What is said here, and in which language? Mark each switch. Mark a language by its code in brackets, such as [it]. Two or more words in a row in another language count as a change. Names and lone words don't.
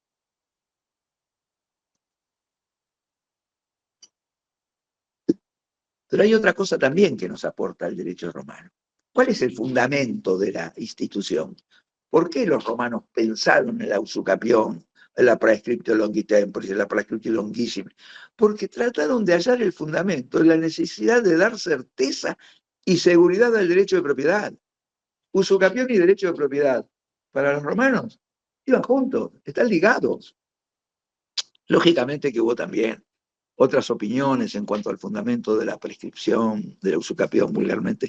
[es] Pero hay otra cosa también que nos aporta el derecho romano. ¿Cuál es el fundamento de la institución? ¿Por qué los romanos pensaron en la usucapión, en la [la] prescriptio longi temporis, [es] en la [la] prescriptio longhissimi? [es] Porque trataron de hallar el fundamento en la necesidad de dar certeza y seguridad al derecho de propiedad. Usucapión y derecho de propiedad, para los romanos, iban juntos, están ligados. Lógicamente que hubo también otras opiniones en cuanto al fundamento de la prescripción, de la usucapión vulgarmente.